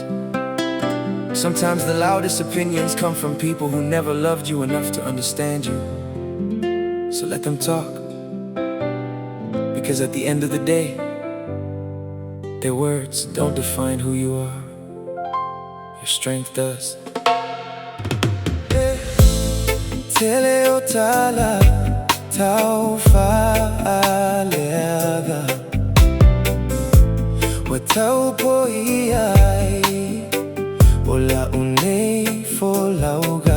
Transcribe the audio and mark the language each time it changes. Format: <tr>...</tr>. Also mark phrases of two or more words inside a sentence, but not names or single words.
<en>Sometimes the loudest opinions come from people who never loved you enough to understand you. So let them talk, because at the end of the day, their words don't define who you are. Your strength does.</en> <sm>Tele o tala tau fa'aleaga wa tau po'iai o la unei folauga.</sm>